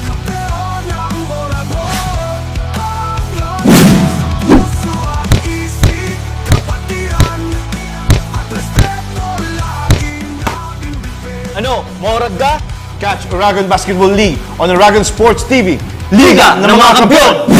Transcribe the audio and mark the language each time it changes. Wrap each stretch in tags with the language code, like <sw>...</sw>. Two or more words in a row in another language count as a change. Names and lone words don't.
<tl>Kampeon ng Oragon. Ang lakas sa puso at isip, kapatiran at respeto, lagi naming bitbit.</tl> <bik>Ano, maurad ka?</bik> <en>Catch Oragon Basketball League on Oragon Sports TV,</en> <tl>Liga ng mga Kampiyon!</tl>